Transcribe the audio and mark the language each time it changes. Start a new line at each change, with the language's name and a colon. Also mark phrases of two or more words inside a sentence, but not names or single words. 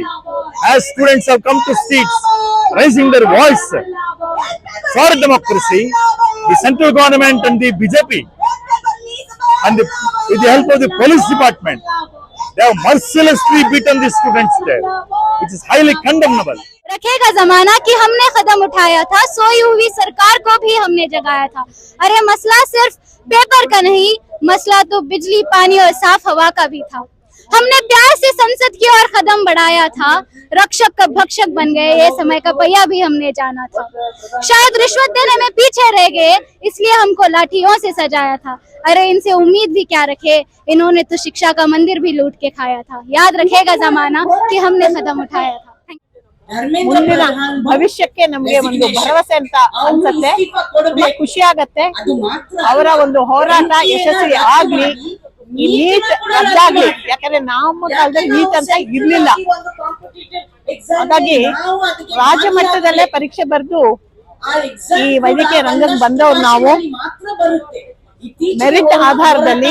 English: As students have come to streets, raising their voice for democracy, the central government and the BJP, and with the help of the police department, they have mercilessly beaten the students there, which is highly condemnable.
Hindi: रखेगा जमाना कि हमने कदम उठाया था, सोई हुई सरकार को भी हमने जगाया था। अरे मसला सिर्फ पेपर का नहीं, मसला तो बिजली, पानी और साफ हवा का भी था। हमने प्यार से संसद की ओर कदम बढ़ाया था, रक्षक का भक्षक बन गए, ये समय का पहिया भी हमने जाना था। शायद रिश्वत देने में पीछे रह गए, इसलिए हमको लाठियों से सजाया था। अरे इनसे उम्मीद भी क्या रखे, इन्होंने तो शिक्षा का मंदिर भी लूट के खाया था। याद रखेगा जमाना कि हमने कदम उठाया था।
Kannada: ಮುಂದಿನ ಭವಿಷ್ಯಕ್ಕೆ ನಮಗೆ ಒಂದು ಭರವಸೆ ಅಂತ ಅನ್ಸುತ್ತೆ, ತುಂಬಾ ಖುಷಿ ಆಗತ್ತೆ. ಅವರ ಒಂದು ಹೋರಾಟ ಯಶಸ್ವಿ ಆಗ್ಲಿ, ಈ ನೀಟ್ ರದ್ದಾಗ್ಲಿ. ಯಾಕಂದ್ರೆ ನಮ್ಮ ಕಾಲದಲ್ಲಿ ನೀಟ್ ಅಂತ ಇರ್ಲಿಲ್ಲ, ಹಾಗಾಗಿ ರಾಜ್ಯ ಮಟ್ಟದಲ್ಲೇ ಪರೀಕ್ಷೆ ಬರೆದು ಈ ವೈದ್ಯಕೀಯ ರಂಗಕ್ಕೆ ಬಂದವ್ರು ನಾವು ಮೆರಿಟ್ ಆಧಾರದಲ್ಲಿ.